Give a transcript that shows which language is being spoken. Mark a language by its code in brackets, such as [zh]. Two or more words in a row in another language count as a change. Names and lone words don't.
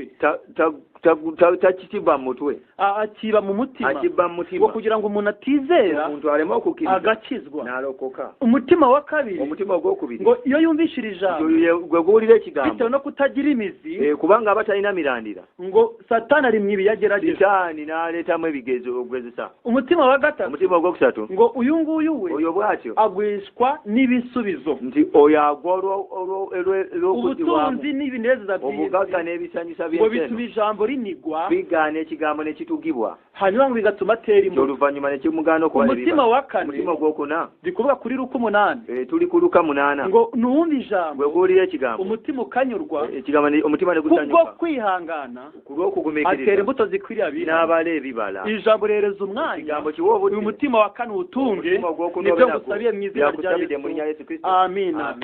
[lg] takitiba mu mutwe [rw] akiba mu mutima [lg] akibba mu [rw] ngo [lg] mutima [rw] kugira ngo umuntu atizera [lg] omuntu aleme okukkiriza [rw] agakizwa [lg] n'alokoka [rw] umutima wa kabiri [lg] omutima ogwokubiri [rw] ngo iyo yumvishira ijambo [lg] gwe guwulira ekigambo [rw] bitewe no kutagira imizi [lg] kubanga aba talina mirandira [rw] ngo Satani ari mu ibiyagerageza [lg] Sitaani n'aleetamu ebigezo ogwezesa [rw] umutima wa gatatu [lg] omutima ogwokusatu [rw] ngo uyu nguyu we [lg] oyo bw'atyo [rw] agwishwa n'ibisubizo [lg] nti oyo agwa olw'okudibwamu [rw] ubutunzi n'ibinezeza [lg] obugagga n'ebisanyusa [rw] ngo bituma ijambo rinigwa [lg] bigaana ekigambo ne kitugibwa [rw] hanyuma ngo bigatuma atera imbuto [lg] oluvannyuma ne kimugaana okuba [rw] umutima wa kane [lg] omutima ogwokuna [rw] bikuvuga kuri Luka 8 [lg] tuli ku Luka 8 [rw] ngo nuwumva ijambo [lg] gwe guwulira ekigambo [rw] umutima ukanyurwa [lg] omutima ne [rw] kubwo [lg] gusanyuka [rw] kwihangana [lg] ku lw'okugumiikiriza [rw] atera imbuto zikwiriye abiri [lg] n'abala ebibala [rw] ijambo rihereza umwanya [lg] ekigambo kiwa obudde [rw] uyu mutima wa kane uwutunge [lg] omutima ogwokuna [rw] nibyo [lg] obe nagwo [rw] ngusabiye mu izina rya [lg] byakusabidde mu linnya Yesu Yesu Kristo amina